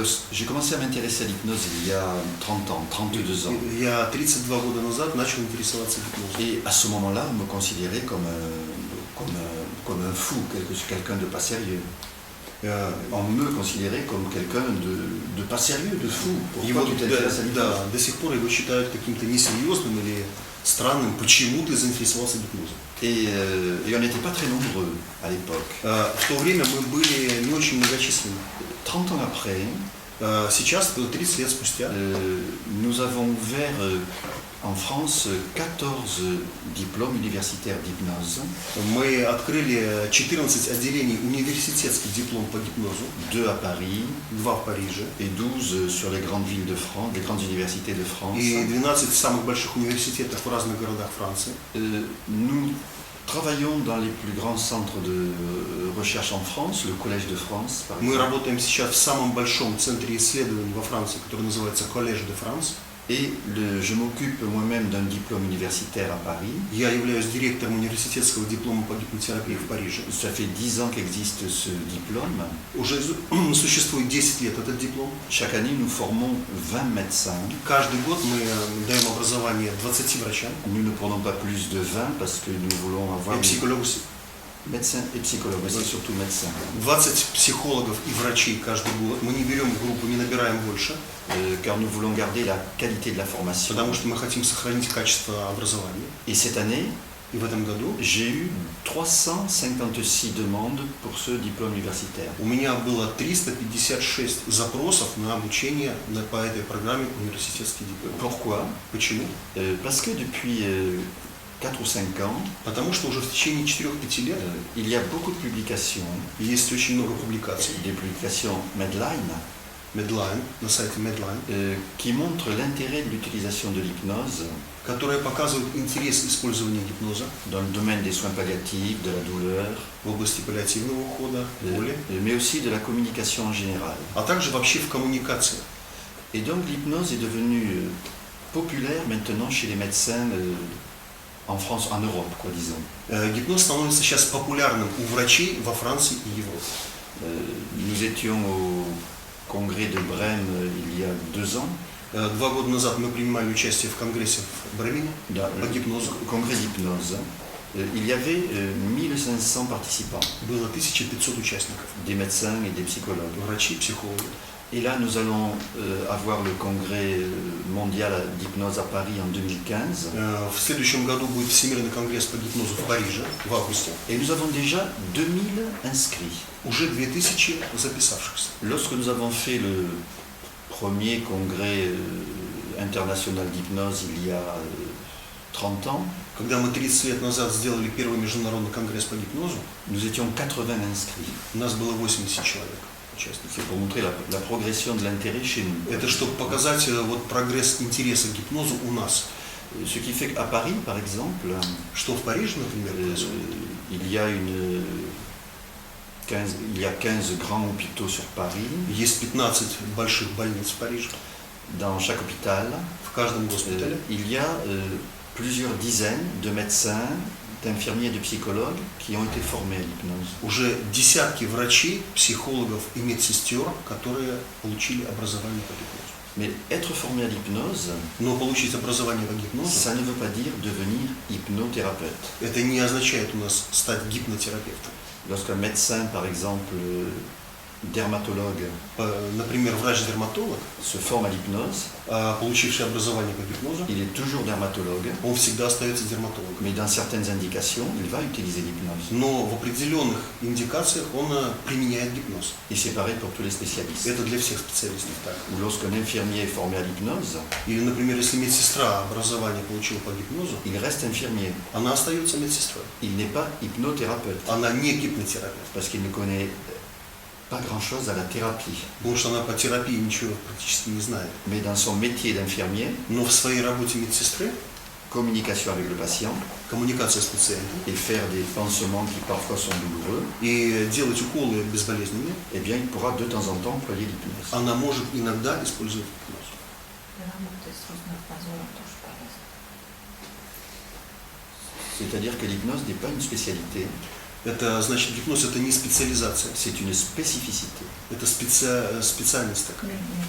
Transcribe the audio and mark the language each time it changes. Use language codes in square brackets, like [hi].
[fr] j'ai commencé à m'intéresser à l'hypnose il y a 30 ans, 32 ans. [ru] Я 32 года назад начал интересоваться гипнозом. [fr] Et à ce moment-là, on me considérait comme un fou, quelqu'un de pas sérieux. On me considérait comme quelqu'un de pas sérieux, de fou. [ru] И [fr] Pourquoi [ru] вот [fr] tu t'intéresses à l'hypnose? [ru] да, до сих пор его считают каким-то несерьезным или странным. Почему ты заинтересовался гипнозом? [fr] Et on n'était pas très nombreux à l'époque. [ru] В то время мы были не очень многочисленны. [fr] 30 ans après, [ru] Сейчас, 30 лет спустя, [fr] nous avons ouvert en France 14 diplômes universitaires d'hypnose, [ru] мы открыли 14 отделений университетский диплом по гипнозу, [fr] 2 à Paris [ru] 2 в Париже [fr] et 12 sur les grandes villes de France, les grandes universités de France. [ru] и 12 самых больших университетов в разных городах Франции. [fr] Nous travaillons dans les plus grands centres de recherche en France, le Collège de France, par [ru] Мы [fr] exemple. [ru] работаем сейчас в самом большом центре исследований во Франции, который называется Collège de France. [fr] Et je m'occupe moi-même d'un diplôme universitaire à Paris. [ru] Я являюсь директором университетского диплома по гипнотерапии в Париже. [fr] Ça fait 10 ans qu'existe ce diplôme. [ru] Уже существует 10 лет этот диплом. [fr] Chaque année, nous formons 20 médecins. [ru] Каждый год мы даем образование 20 врачам [fr] Nous ne prenons pas plus de 20 parce que nous voulons avoir [ru] и [fr] psicologues. médecins et psychologues, mais c'est surtout médecins. [ru] 20 психологов и врачей каждый год. Мы не берем группу, не набираем больше, [fr] Car nous voulons garder la qualité de la formation. [ru] потому что мы хотим сохранить качество образования. [fr] Et cette année, [ru] И в этом году [fr] j'ai eu 356 demandes pour ce diplôme universitaire. [ru] у меня было 356 запросов на обучение по этой программе университетский диплом. [fr] Pourquoi? [ru] Почему? [fr] Parce que depuis 4 ou 5 ans, [ru] Потому что уже в течение 4-5 лет [fr] il y a beaucoup de publications, [ru] есть очень много публикаций. [fr] des publications Medline, [ru] Medline, на сайте Medline, [fr] qui montrent l'intérêt de l'utilisation de l'hypnose [ru] которые показывают интерес использования гипноза [fr] dans le domaine des soins palliatifs, de la douleur, [ru] в области паллиативного ухода, боли, [fr] mais aussi de la communication en général. [ru] а также вообще в коммуникации. [fr] Et donc l'hypnose est devenue populaire maintenant chez les médecins en France, en Europe, quoi, disons. [ru] Гипноз становится сейчас популярным у врачей во Франции и Европе. [fr] Nous étions au congrès de Brême il y a 2 ans, [ru] 2 года назад мы принимали участие в конгрессе в Бремене по гипнозу. [fr] congrès d'hypnose. Il y avait 1500 participants, [ru] Было 1500 участников, [fr] des médecins et des psychologues. [ru] врачи, психологи. [fr] Et là, nous allons avoir le congrès mondial d'hypnose à Paris en 2015. [ru] В следующем году будет Всемирный конгресс по гипнозу в Париже в августе. [fr] Et nous avons déjà 2000 inscrits. [ru] Уже 2000 записавшихся. [fr] Lorsque nous avons fait le premier congrès international d'hypnose il y a 30 ans, [ru] Когда мы 30 лет назад сделали первый международный конгресс по гипнозу, [fr] nous étions 80 inscrits. [ru] у нас было 80 человек участников. [fr] C'est pour montrer la progression de l'intérêt chez nous. [ru] Это чтобы показать вот прогресс интереса к гипнозу у нас. [fr] Ce qui fait qu'à Paris, par exemple, [ru] Что в Париже, например, происходит? [fr] il y a 15 grands hôpitaux sur Paris. [ru] Есть 15 больших больниц в Париже. [fr] Dans chaque hôpital, [ru] В каждом госпитале [fr] il y a plusieurs dizaines de médecins, d'infirmiers et de psychologues qui ont été formés à l'hypnose. [ru] уже десятки врачей, психологов и медсестер, которые получили образование по гипнозу. [fr] Mais être formé à l'hypnose, [ru] Но получить образование по гипнозу, [fr] ça ne veut pas dire devenir hypnothérapeute. [ru] это не означает у нас стать гипнотерапевтом. [fr] Lorsqu'un médecin, par exemple, dermatologue, [ru] Например, врач-дерматолог, [fr] se forme à l'hypnose, [ru] получивший образование по гипнозу, [fr] il est toujours dermatologue, [ru] он всегда остается дерматологом. [fr] mais dans certaines indications, il va utiliser l'hypnose. [ru] Но в определенных индикациях он применяет гипноз. [fr] Et c'est pareil pour tous les spécialistes. [ru] Это для всех специалистов так. [fr] Ou lorsqu'un infirmier est formé à l'hypnose, [ru] Или, например, если медсестра образование получила по гипнозу, [fr] il reste infirmier. [ru] она остается медсестрой. [fr] Il n'est pas hypnothérapeute [ru] Она не гипнотерапевт, [fr] parce qu'il ne connaît pas grand-chose à la thérapie. [ru] потому что она по терапии ничего практически не знает. [fr] Mais dans son métier d'infirmier, [ru] Но в своей работе медсестры, [fr] communication avec le patient [ru] коммуникация с пациентом [fr] et faire des pansements qui parfois sont douloureux, [ru] и делать уколы безболезненные, [fr] eh bien, il pourra de temps en temps employer l'hypnose. [ru] она может иногда использовать гипноз. Работать с Роснадзором тоже полезно. [fr] C'est-à-dire que l'hypnose n'est pas une spécialité, [ru] Это значит, гипноз это не специализация, [fr] c'est une spécificité. [ru] это специальность такая.